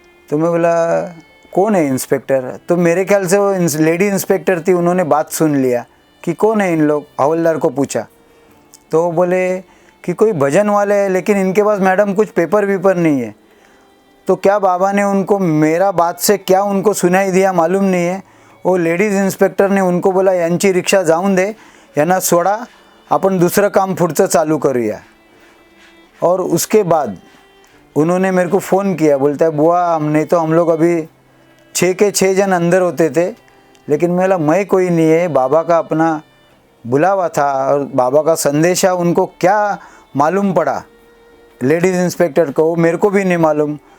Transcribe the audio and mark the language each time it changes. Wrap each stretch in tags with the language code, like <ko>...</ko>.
<hi>तो मैं बोला कौन है इंस्पेक्टर? तो मेरे ख्याल से वो लेडी इंस्पेक्टर थी, उन्होंने बात सुन लिया कि कौन है इन लोग, हवलदार को पूछा। तो वो बोले कि कोई भजन वाले हैं लेकिन इनके पास मैडम कुछ पेपर वेपर नहीं है। तो क्या बाबा ने उनको मेरा बात से क्या उनको सुनाई दिया मालूम नहीं है। वो लेडीज इंस्पेक्टर ने उनको बोला</hi> <mr>यांची रिक्षा जाऊन दे, यांना सोडा, आपण दुसरं काम पुढचं चालू करूया।</mr> <hi>और उसके बाद उन्होंने मेरे को फ़ोन किया, बोलता है बुआ हम लोग अभी 6 के 6 जन अंदर होते थे लेकिन मैं कोई नहीं है, बाबा का अपना बुलावा था और बाबा का संदेशा उनको क्या मालूम पड़ा लेडीज़ इंस्पेक्टर को, वो मेरे को भी नहीं मालूम।</hi>